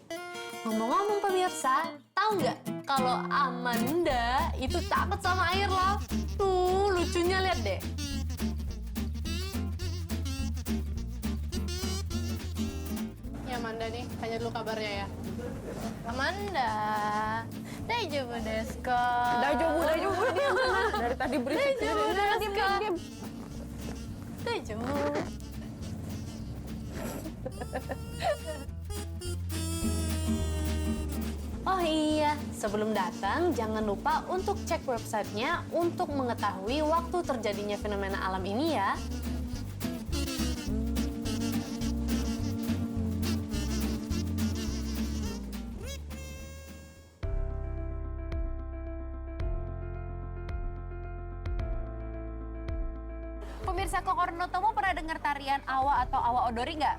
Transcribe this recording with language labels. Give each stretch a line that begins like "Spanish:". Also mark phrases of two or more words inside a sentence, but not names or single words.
Indonesian: Ngomong-ngomong pemirsa, tahu nggak kalau Amanda itu takut sama air loh? Tuh, lucunya lihat deh. Ya Amanda nih, tanya dulu kabarnya ya. Amanda,
Japanese: 大丈夫ですか? Daijoubu,
Indonesian: diam. Dari tadi berisik.
Japanese: 大丈夫ですか?
Indonesian: Diam. Daijoubu. Oh iya, sebelum datang jangan lupa untuk cek websitenya untuk mengetahui waktu terjadinya fenomena alam ini ya. Pemirsa Kokoro no Tomo pernah dengar tarian Awa atau Awa Odori nggak?